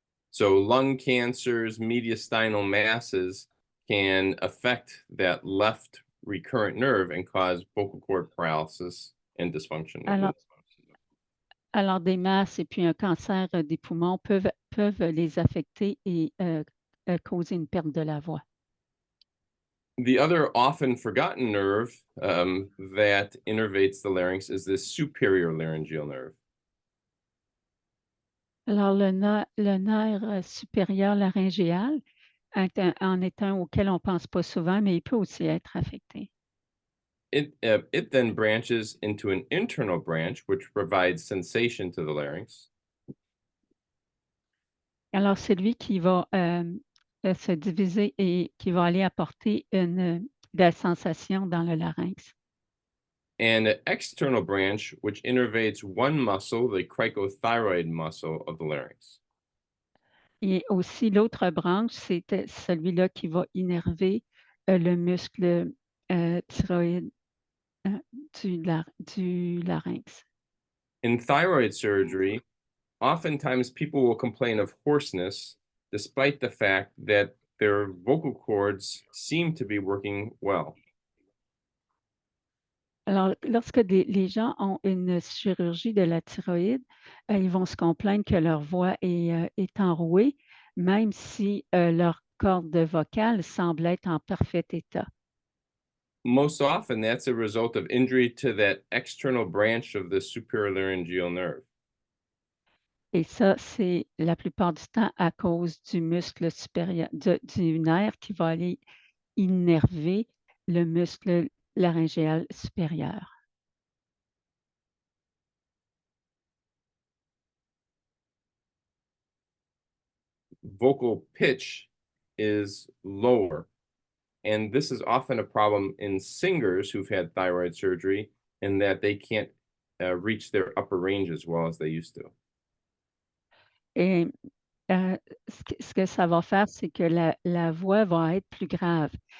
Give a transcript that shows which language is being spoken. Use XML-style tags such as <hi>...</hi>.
<en>So lung cancers, mediastinal masses can affect that left recurrent nerve and cause vocal cord paralysis and dysfunction.</en> <fr>alors des masses et puis un cancer des poumons peuvent les affecter et causer une perte de la voix.</fr> <en>The other often forgotten nerve that innervates the larynx is the superior laryngeal nerve.</en> <fr>Alors, le nerf supérieur laryngéal en est un auquel on ne pense pas souvent, mais il peut aussi être affecté.</fr> <en>It then branches into an internal branch, which provides sensation to the larynx.</en> <fr>Alors, c'est lui qui va se diviser et qui va aller apporter une la sensation dans le larynx.</fr> <en>And an external branch which innervates one muscle, the cricothyroid muscle of the larynx.</en> <fr>Et aussi, l'autre branche, c'est celui-là qui va innerver le muscle thyroïde du larynx.</fr> <en>In thyroid surgery, oftentimes people will complain of hoarseness despite the fact that their vocal cords seem to be working well.</en> <fr>Alors, lorsque les gens ont une chirurgie de la thyroïde, ils vont se complaindre que leur voix est enrouée, même si leur corde vocale semble être en parfait état.</fr> <en>Most often, that's a result of injury to that external branch of the superior-laryngeal nerve.</en> <fr>Et ça, c'est la plupart du temps à cause du muscle supérieur, du nerf qui va aller innerver le muscle laryngéal supérieur.</fr> <en>Vocal pitch is lower. And this is often a problem in singers who've had thyroid surgery in that they can't reach their upper range as well as they used to.</en> <fr>Et ce que ça va faire, c'est que la voix va être plus grave.</fr>